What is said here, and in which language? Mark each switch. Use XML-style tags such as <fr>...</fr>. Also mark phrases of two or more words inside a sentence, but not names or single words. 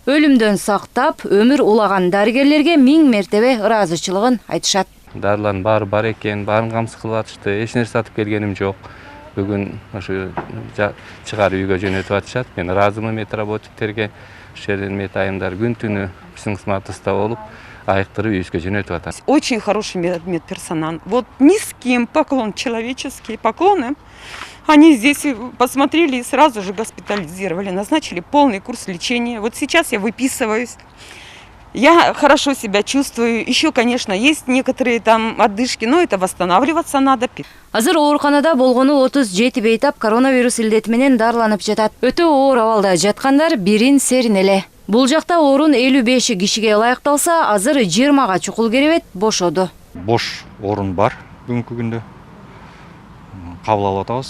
<ky>Өлүмдөн сактап, өмүр улаган дарыгерлерге 1000 мертебе ыраазычылыгын айтышат. Дарылардын баары бар экен, баарын камсыз кылып атышты. Эч нерсе сатып келгеним жок. Бүгүн ошо чыгарып үйгө жөнөтүп атышат. Мен ыраазымын медработниктерге. Ошол жерден мет айымдар күн түнү биздин кызматыбызда болуп, айыктырып үйүбүзгө жөнөтүп атат.</ky> <ru>Очень хороший медперсонал. Вот низкий поклон, человеческие поклоны. Они здесь посмотрели и сразу же госпитализировали, назначили полный курс лечения. Вот сейчас я выписываюсь. Я хорошо себя чувствую. Еще, конечно, есть некоторые там отдышки, но это восстанавливаться надо.</ru> <ky>Азыр ооруканада болгону 37 бейтап коронавирус илдети менен дарыланып жатат. Өтө оор абалда жаткандар бирин серин эле. Бул жакта орун 55 кишиге ылайыкталса, азыр 20га чукул керебет бошоду. Бош орун бар бүгүнкү күндө. Кабыл алып атабыз.</ky>